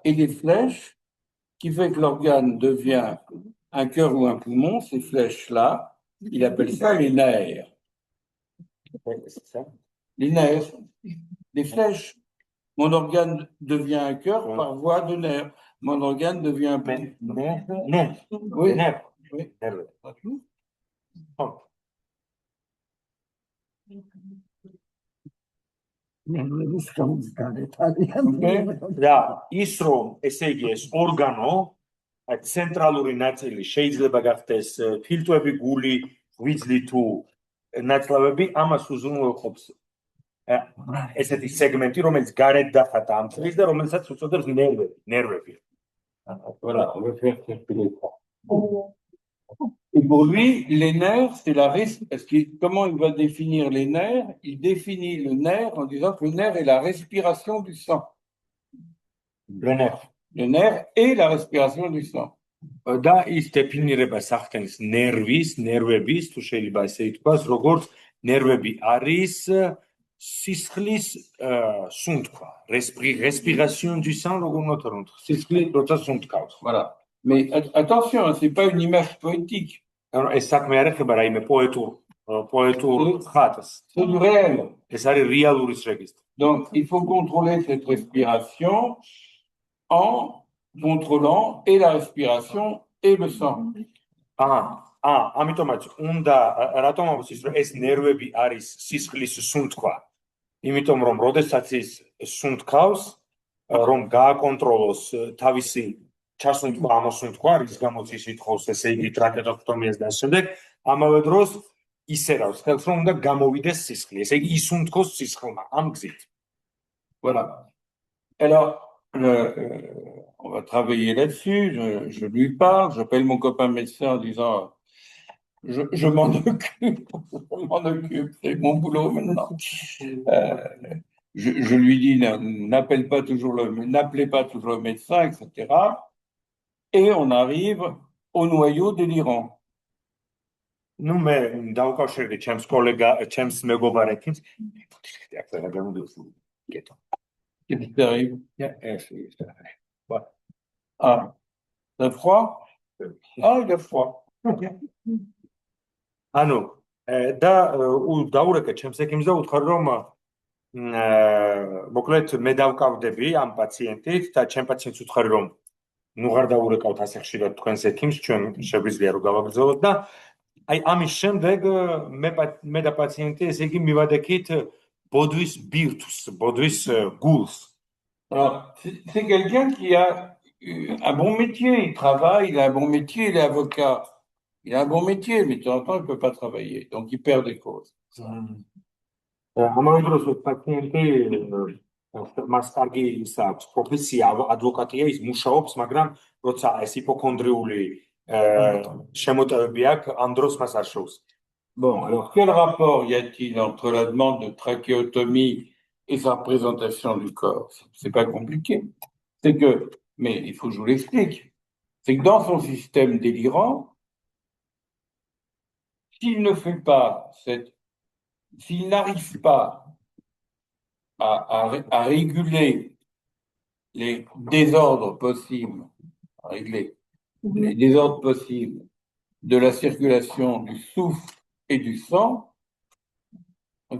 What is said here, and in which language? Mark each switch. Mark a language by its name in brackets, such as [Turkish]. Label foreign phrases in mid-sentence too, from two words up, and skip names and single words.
[French] Et les flèches, qui fait que l'organe devient un cœur ou un poumon, ces flèches-là, il appelle ça les nerfs. Les nerfs, les flèches. Mon organe devient un cœur par voie de nerf. Mon organe devient un poumon. Nerf. Oui. Nerf. Oui. [Georgian] და ის რომ ესე იგი ეს ორგანო ცენტრალური ნაწილი შეიძლება გახდეს ფილტვები, გული, ღვიძლი თუ ნაწლავები, ამას უზრუნველყოფს ესეთი სეგმენტი, რომელიც გარეთ დახატა ამ წრის და რომელსაც უწოდებს ნერვები. [French] Voilà, on va faire circuler ça. Et pour lui, les nerfs, c'est la comment il va définir les nerfs? Il définit le nerf en disant que le nerf est la respiration du sang. Le nerf. Le nerf est la respiration du sang. [Georgian] და ის დეფინირებას ახდენს ნერვების, თუ შეიძლება ესე ითქვას, როგორც ნერვები არის სისხლის სუნთქვა, [French] respiration du sang, [Georgian] როგორ უნდა რომ სისხლი როცა სუნთქავს. [French] Voilà. Mais attention, c'est pas une image poétique. [Georgian] ეს საქმე არ ეხება რაიმე პოეტურ ხატს. [French] C'est du réel. [Georgian] ეს არის რეალურის რეგისტრი. [French] Donc, il faut contrôler cette respiration en contrôlant et la respiration et le sang. [Georgian] ამიტომაც უნდა რატომ ამბობს ის რომ ეს ნერვები არის სისხლის სუნთქვა. იმიტომ რომ როდესაც ის სუნთქავს, რომ გააკონტროლოს თავისი ჩასუნთქვა, ამოსუნთქვა, რის გამოც ის ითხოვს ესე იგი ტრაქეოტომიას და ასე შემდეგ, ამავე დროს ისერავს ხელს, რომ უნდა გამოვიდეს სისხლი. ესე იგი ისუნთქოს სისხლმა ამ გზით. [French] Voilà. Alors, on va travailler là-dessus, je lui parle, j'appelle mon copain médecin en disant je m'en occupe, c'est mon boulot maintenant. Je lui dis n'appelez pas toujours le médecin, etc. Et on arrive au noyau délirant. [Georgian] Nu მე დავკავშირდი ჩემს მეგობარებს. [French] Qu'est-ce qui t'arrive? Ah, t'as froid? Ah, il a froid. [Georgian] ანუ და დაურეკე ჩემს ექიმს და უთხრა რომ მოკლედ მე დავკავდები ამ პაციენტით და ჩემ პაციენტს უთხრა რომ ნუ ღარ დაურეკავთ ასე ხშირად თქვენს ექიმს, ჩვენ შეგვიძლია რომ გავაგრძელოთ და აი ამის შემდეგ მე და პაციენტი ესე იგი მივადექით ბოდვის ბირთვს, ბოდვის გულს. [French] Alors, c'est quelqu'un qui a un bon métier, il travaille, il a un bon métier, il est avocat. Il a un bon métier, mais de temps en temps, il ne peut pas travailler, donc il perd des causes. [Georgian] ამავე დროს პაციენტი მას კარგი ის აქვს პროფესია ადვოკატია, ის მუშაობს, მაგრამ როცა ეს ჰიპოქონდრიული შემოტევები აქვს, ამ დროს მას არ შეუძლია. [French] Bon, alors quel rapport y a-t-il entre la demande de trachéotomie et sa représentation du corps? C'est pas compliqué. C'est que, mais il faut que je vous l'explique, c'est que dans son système délirant, s'il ne fait pas s'il n'arrive pas à réguler les désordres possibles, à régler les désordres possibles de la circulation du souffle et du sang, ok?